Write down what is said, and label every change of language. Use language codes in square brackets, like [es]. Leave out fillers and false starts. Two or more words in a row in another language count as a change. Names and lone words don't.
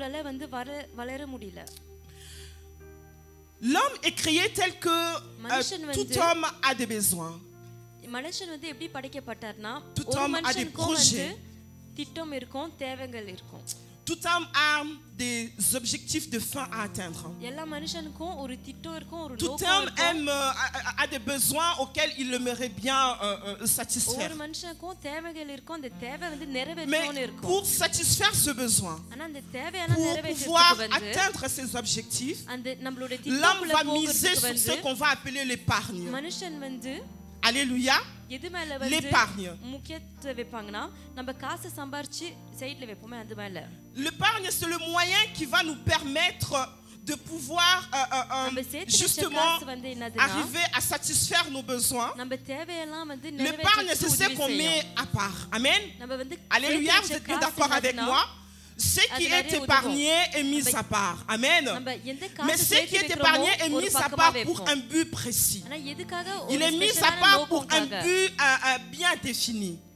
[fr] L'homme est créé tel que tout homme a des besoins. Tout homme a des projets. Tout homme a des objectifs de fin à atteindre. [ta] எல்லா மனுஷனுக்கும் ஒரு திட்டம் இருக்கும், ஒரு [fr] Tout [ta] நோக்கம் [fr] homme [ta] இருக்கும். [fr] a des besoins auxquels il aimerait bien satisfaire. [ta] ஒவ்வொரு மனுஷனுக்கும் தேவைகள் இருக்கும், அந்த தேவை வந்து [fr] Mais [ta] நிறைவேற்றணும்னு இருக்கும். [fr] pour satisfaire ce besoin, [ta] ஆனா அந்த தேவையான [fr] pour [ta] நிறைவேற்றத்துக்கு [fr] pouvoir [ta] வந்து [fr] atteindre ses objectifs, [ta] அந்த நம்மளுடைய [fr] l'homme [ta] திட்டத்துக்குள்ள [fr] va miser [ta] போகிறதுக்கு [fr] sur ce [ta] வந்து [fr] qu'on va appeler l'épargne. [ta] மனுஷன் வந்து [fr] Alléluia. [ta] எது மேல வந்து [fr] L'épargne. [ta] முக்கியத்துவம் வைப்பாங்கன்னா நம்ம காசை சம்பாரிச்சு சைடுல வைப்போமே அது மேல. [fr] L'épargne, c'est le moyen qui va nous permettre de pouvoir justement arriver à satisfaire nos besoins. [ta] நம்ம தேவையெல்லாம் வந்து [fr] L'épargne, c'est ce qu'on met à part. Amen. Alléluia, vous êtes bien d'accord avec moi? Ce qui est épargné est mis à part. Amen. Mais ce qui est épargné est mis à part pour un but précis. Il est mis à part pour un but bien défini.